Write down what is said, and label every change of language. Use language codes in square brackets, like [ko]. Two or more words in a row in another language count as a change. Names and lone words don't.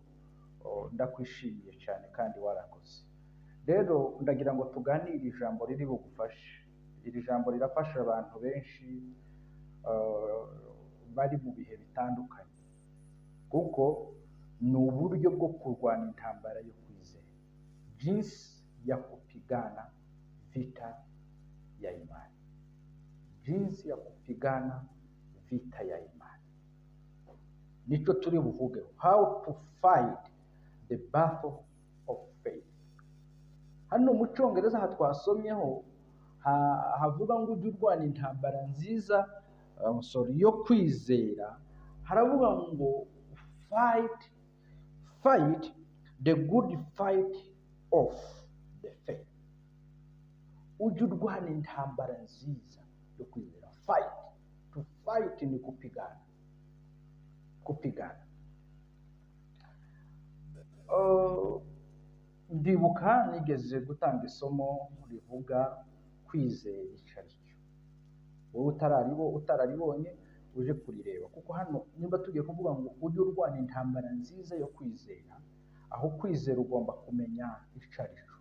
[rw] Ndakwishimiye cyane kandi warakoze. Rero ndagira ngo tuganire ijambo riri bugufashe. Iri jambo rirafasha abantu benshi bari mu bihe bitandukanye, kuko ni uburyo bwo kurwana intambara yo kwizera, [sw] jinsi ya kupigana vita ya imani, jinsi ya kupigana vita ya imani. [rw] Nicho turi buvuge, [en] how to fight the battle of faith. [rw] Hano mu Cyongereza hatwasomyeho havuga ngo ujye urwana intambara nziza yo kwizera. Haravuga ngo [en] fight the good fight of the faith. [rw] Ujye urwana intambara nziza yo kwizera. [en] To fight [sw] ni kupigana. [rw] Ndibuka nigeze gutanga isomo rivuga kwizera icyo ari cyo. Wowe utararibonye uje kurireba, kuko hano nimba tugiye kuvuga ngo ujye urwana intambara nziza yo kwizera, aho kwizera ugomba kumenya icyo ari cyo.